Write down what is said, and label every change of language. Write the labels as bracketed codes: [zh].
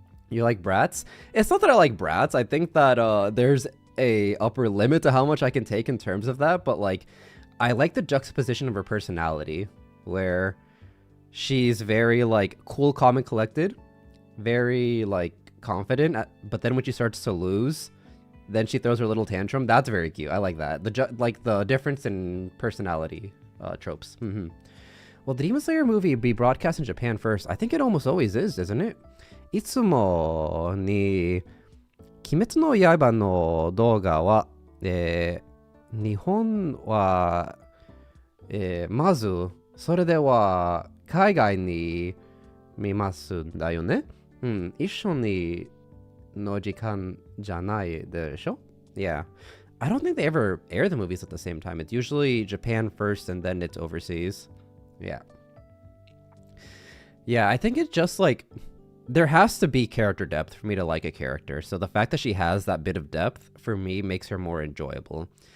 [en] You like brats? It's not that I like brats. I think that there's a upper limit to how much I can take in terms of that, but like, I like the juxtaposition of her personality, where she's very like cool, calm, and collected, very like confident, but then when she starts to lose, then she throws her little tantrum. That's very cute. I like that. Like the difference in personality tropes. Will the Demon Slayer movie be broadcast in Japan first? I think it almost always is, isn't it? [ja] いつもに鬼滅の刃の動画は、日本は、まずそれでは海外に見ますんだよね。一緒にの時間じゃないでしょ? [en] Yeah. I don't think they ever air the movies at the same time. It's usually Japan first and then it's overseas. Yeah. Yeah, I think it's just like, there has to be character depth for me to like a character. So the fact that she has that bit of depth, for me, makes her more enjoyable.